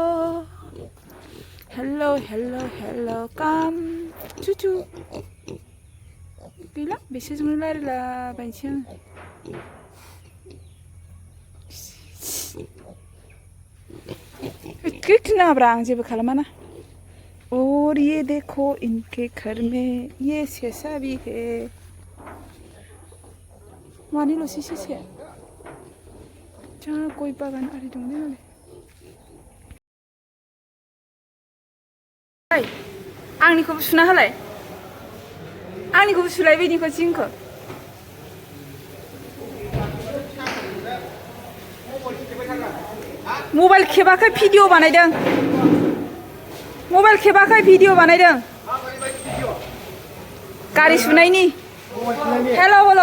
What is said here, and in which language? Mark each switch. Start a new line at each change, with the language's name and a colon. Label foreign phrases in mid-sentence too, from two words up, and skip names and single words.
Bodo: हेलौ हेलौ हेलौ काम चुचु गैला बिसोरजोंनो रायलायलाबायनोसै आङो खोनाब्रा आं जेबो खालामाना
Hindi: और ये देखो इनके घर में ये सेसा भी है
Bodo: मानिल'सै सेसाया जा गय बागान आरि दंलै मालाय आंनिखौबो सुना होलाय आंनिखौबो सुलाय बेनिखौ जिंखौ मबाइल खेबाखै भिडिअ बानायदों मबाइल खेबाखै भिडिअ बानायदों गारि सुनायनि हेल' हेल'